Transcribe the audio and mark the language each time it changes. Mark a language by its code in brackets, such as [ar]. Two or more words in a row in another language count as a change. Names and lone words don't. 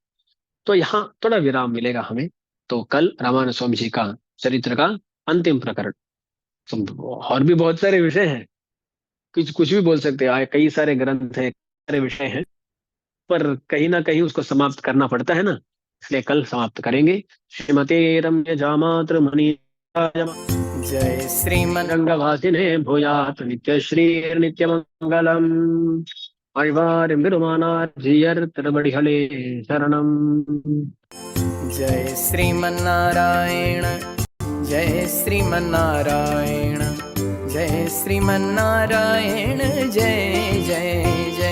[hi] तो यहाँ थोड़ा विराम मिलेगा हमें। तो कल रामानुज स्वामी जी का चरित्र का अंतिम प्रकरण। और भी बहुत सारे विषय हैं, कुछ कुछ भी बोल सकते हैं, कई सारे ग्रंथ हैं, सारे विषय हैं, पर कहीं ना कहीं उसको समाप्त करना पड़ता है ना, इसलिए कल समाप्त करेंगे। [sa] श्रीमते रम्य जामात्र मणि जय श्रीमन रंगभासिने भूयात् नित्य श्री नित्य मंगलम। [ta] आழ்வார் எம்பெருமானார் ஜீயர் திருவடிகளே சரணம்। [sa] जय श्रीमन्नारायण जय श्रीमन्नारायण जय श्रीमन्नारायण जय जय